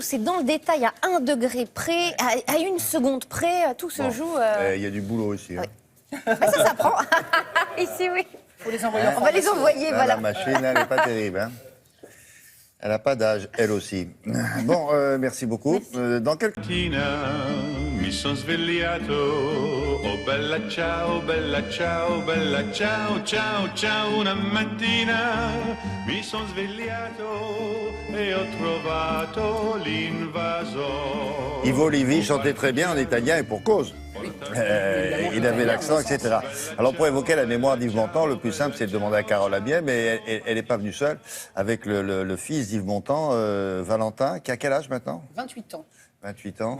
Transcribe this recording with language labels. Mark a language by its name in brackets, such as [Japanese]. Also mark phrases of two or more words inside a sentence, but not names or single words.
[French] C'est dans le détail, à 1 degré près, à 1 seconde près, tout se joue. Il y a du boulot ici. Hein. Bah, ça s'apprend. Ici, oui. Faut les envoyer. On va les envoyer, voilà. La machine, elle n'est pas terrible. Hein. Elle n'a pas d'âge, elle aussi. Bon, merci beaucoup. Dans quelques... [Italian] Mi son svegliato, oh bella ciao, ciao, ciao, ciao. Una mattina mi son svegliato e ho trovato l'invasor. [French] Yves Olivier chantait très bien en italien et pour cause. Il avait l'accent, etc. Alors pour évoquer la mémoire d'Yves Montand, le plus simple c'est de demander à Carole Abiet, mais elle n'est pas venue seule, avec le fils d'Yves Montand, Valentin, qui a quel âge maintenant? 28 ans. 28 ans.